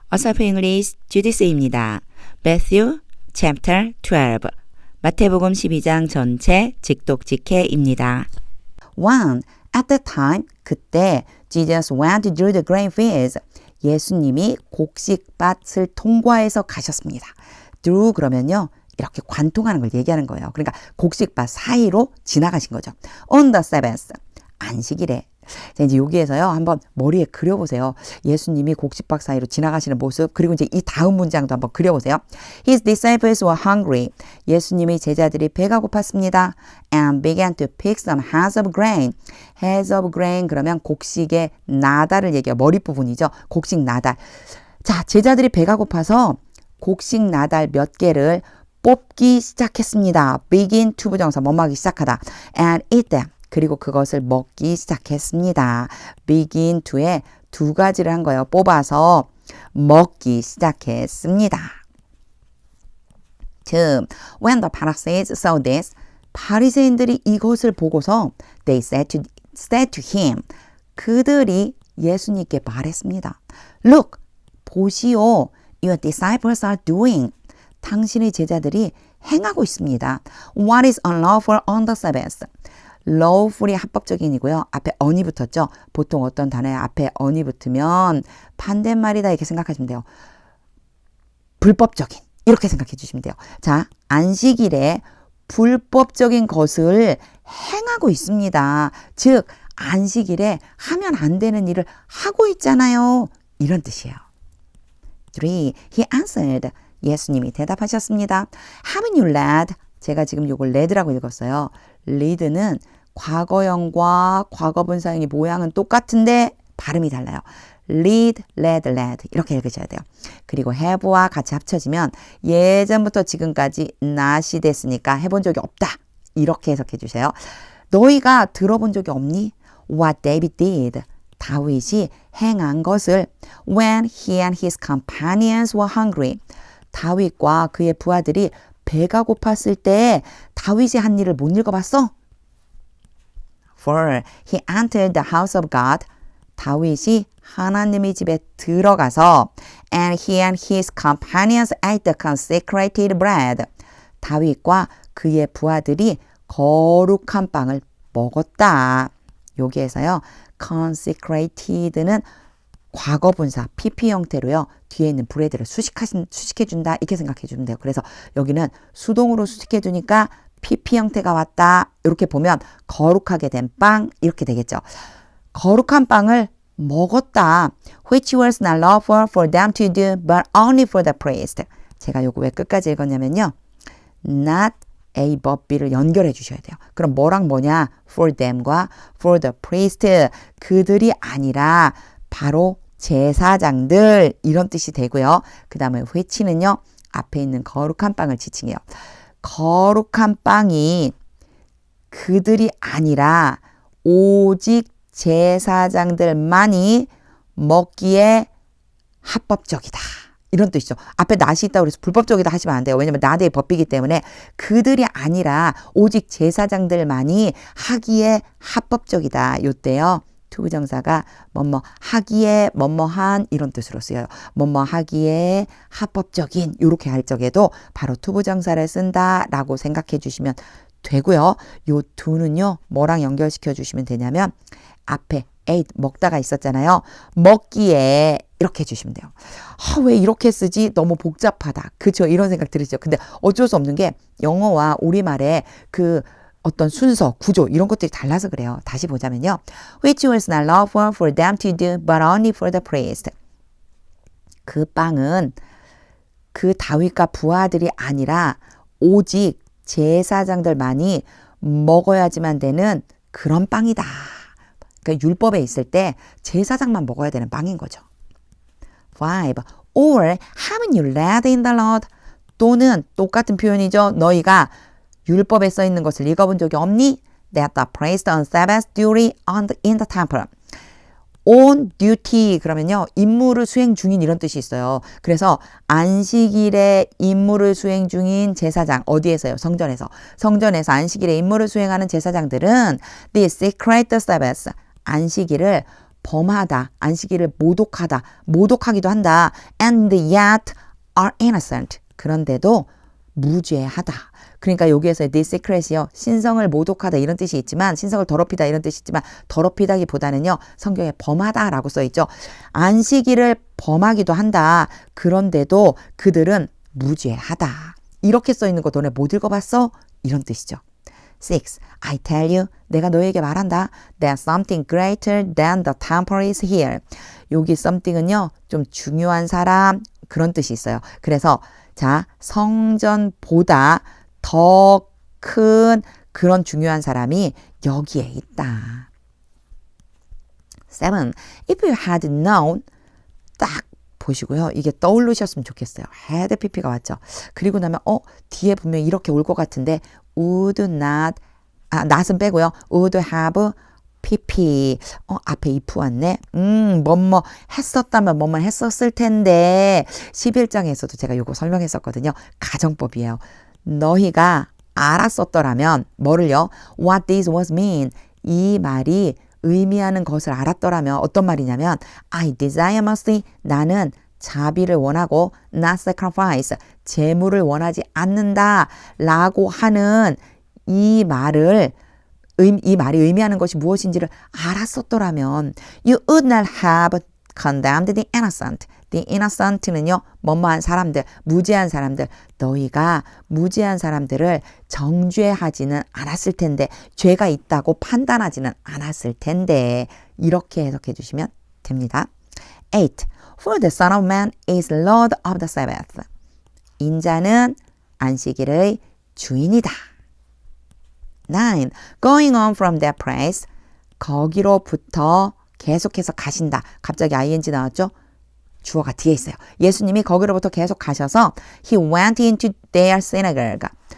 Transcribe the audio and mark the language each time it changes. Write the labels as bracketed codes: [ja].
[ko] 어서프 잉글리시 주디스입니다. [en] Matthew chapter 12 [ko] 마태복음 12장 전체 직독직해입니다. 1. [en] At that time, [ko] 그때 [en] Jesus went through the grain fields. [ko] 예수님이 곡식밭을 통과해서 가셨습니다. through 그러면요. 이렇게 관통하는 걸 얘기하는 거예요. 그러니까 곡식밭 사이로 지나가신 거죠. On the Sabbath. 안식일에. 자, 이제 여기에서요. 한번 머리에 그려보세요. 예수님이 곡식밭 사이로 지나가시는 모습. 그리고 이제 이 다음 문장도 한번 그려보세요. [en] His disciples were hungry. [ko] 예수님의 제자들이 배가 고팠습니다. [en] And began to pick some heads of grain. heads of grain [ko] 그러면 곡식의 나달을 얘기해요. 머리 부분이죠. 곡식 나달. 자, 제자들이 배가 고파서 곡식 나달 몇 개를 뽑기 시작했습니다. begin to 부정사 뭐뭐하기 시작하다. [en] And eat them. [ko] 그리고 그것을 먹기 시작했습니다. begin to에 두 가지를 한 거예요. 뽑아서 먹기 시작했습니다. 2. [en] When the Pharisees saw this, [ko] 바리새인들이 이것을 보고서 [en] they said to him, [ko] 그들이 예수님께 말했습니다. [en] Look, [ko] 보시오, [en] your disciples are doing. [ko] 당신의 제자들이 행하고 있습니다. [en] What is unlawful on the Sabbath? [ko] lawful이 합법적인이고요. 앞에 on이 붙었죠. 보통 어떤 단어에 앞에 on이 붙으면 반대말이다 이렇게 생각하시면 돼요. 불법적인 이렇게 생각해 주시면 돼요. 자, 안식일에 불법적인 것을 행하고 있습니다. 즉 안식일에 하면 안 되는 일을 하고 있잖아요. 이런 뜻이에요. 3. [en] He answered. [ko] 예수님이 대답하셨습니다. [en] Haven't you read? [ko] 제가 지금 요걸 read라고 읽었어요. read는 과거형과 과거분사형의 모양은 똑같은데 발음이 달라요. read, read, read 이렇게 읽으셔야 돼요. 그리고 have와 같이 합쳐지면 예전부터 지금까지 not이 됐으니까 해본 적이 없다. 이렇게 해석해 주세요. 너희가 들어본 적이 없니? [en] What David did. [ko] 다윗이 행한 것을 [en] when he and his companions were hungry. [ko] 다윗과 그의 부하들이 배가 고팠을 때 다윗이 한 일을 못 읽어봤어? [en] For he entered the house of God. [ko] 다윗이 하나님의 집에 들어가서 [en] and he and his companions ate the consecrated bread. [ko] 다윗과 그의 부하들이 거룩한 빵을 먹었다. 여기에서요. consecrated는 과거분사 PP 형태로요. 뒤에 있는 브레드를 수식해준다 이렇게 생각해주면 돼요. 그래서 여기는 수동으로 수식해주니까 PP 형태가 왔다. 이렇게 보면 거룩하게 된 빵 이렇게 되겠죠. 거룩한 빵을 먹었다. [en] Which was not lawful for them to do but only for the priest. [ko] 제가 요거 왜 끝까지 읽었냐면요. Not A, but B를 연결해 주셔야 돼요. 그럼 뭐랑 뭐냐? [en] For them과 for the priest. [ko] 그들이 아니라 바로 제사장들 이런 뜻이 되고요. 그 다음에 which는요. 앞에 있는 거룩한 빵을 지칭해요. 거룩한 빵이 그들이 아니라 오직 제사장들만이 먹기에 합법적이다. 이런 뜻이죠. 앞에 낫이 있다고 해서 불법적이다 하시면 안 돼요. 왜냐면 나대의 법이기 때문에 그들이 아니라 오직 제사장들만이 하기에 합법적이다. 요때요. 투부정사가 뭐뭐 하기에 뭐뭐한 이런 뜻으로 쓰여요. 뭐뭐 하기에 합법적인 이렇게 할 적에도 바로 투부정사를 쓴다라고 생각해 주시면 되고요. 요 두는요. 뭐랑 연결시켜 주시면 되냐면 앞에 ate 먹다가 있었잖아요. 먹기에 이렇게 해주시면 돼요. 왜 이렇게 쓰지? 너무 복잡하다. 그렇죠? 이런 생각 들으시죠? 근데 어쩔 수 없는 게 영어와 우리말의 그 어떤 순서, 구조 이런 것들이 달라서 그래요. 다시 보자면요. [en] Which was not lawful for them to do but only for the priest. [ko] 그 빵은 그 다윗과 부하들이 아니라 오직 제사장들만이 먹어야지만 되는 그런 빵이다. 그러니까 율법에 있을 때 제사장만 먹어야 되는 빵인 거죠. 5. [en] Or haven't you read in the Lord? [ko] 또는 똑같은 표현이죠. 너희가 율법에 써 있는 것을 읽어본 적이 없니? [en] That the priest on Sabbath duty in the temple. On duty [ko] 그러면요. 임무를 수행 중인 이런 뜻이 있어요. 그래서 안식일에 임무를 수행 중인 제사장 어디에서요? 성전에서. 성전에서 안식일에 임무를 수행하는 제사장들은 [en] the secret Sabbath [ko] 안식일을 범하다, 안식일을 모독하다, 모독하기도 한다. [en] And yet are innocent. [ko] 그런데도 무죄하다. 그러니까 여기에서 this secret이요. 신성을 모독하다 이런 뜻이 있지만 신성을 더럽히다 이런 뜻이 있지만 더럽히다기보다는요. 성경에 범하다라고 써있죠. 안식일을 범하기도 한다. 그런데도 그들은 무죄하다. 이렇게 써있는 거 너네 못 읽어봤어? 이런 뜻이죠. 6. [en] I tell you, [ko] 내가 너에게 말한다. [en] That something greater than the temple is here. [ko] 여기 something은요. 좀 중요한 사람 그런 뜻이 있어요. 그래서 자 성전보다 더 큰 그런 중요한 사람이 여기에 있다. 7. [en] If you had known [ko] 딱 보시고요. 이게 떠오르셨으면 좋겠어요. had pp가 왔죠. 그리고 나면 뒤에 분명히 이렇게 올 것 같은데 would not not은 빼고요. would have pp 앞에 if 왔네. 뭐뭐 했었다면 뭐뭐 했었을 텐데 11장에서도 제가 요거 설명했었거든요. 가정법이에요. 너희가 알았었더라면 뭐를요? [en] What this was mean. [ko] 이 말이 의미하는 것을 알았더라면 어떤 말이냐면 [en] I desire mercy. [ko] 나는 자비를 원하고 [en] not sacrifice. [ko] 제물을 원하지 않는다. 라고 하는 이 말이 의미하는 것이 무엇인지를 알았었더라면 [en] You would not have condemned the innocent. The innocent는요. [ko] 뭐뭐한 사람들, 무죄한 사람들. 너희가 무죄한 사람들을 정죄하지는 않았을 텐데 죄가 있다고 판단하지는 않았을 텐데 이렇게 해석해 주시면 됩니다. 8. [en] For the Son of Man is Lord of the Sabbath. [ko] 인자는 안식일의 주인이다. 9. [en] Going on from that place. [ko] 거기로부터 계속해서 가신다. 갑자기 ing 나왔죠? 주어가 뒤에 있어요. 예수님이 거기로부터 계속 가셔서 [en] He went into their synagogue.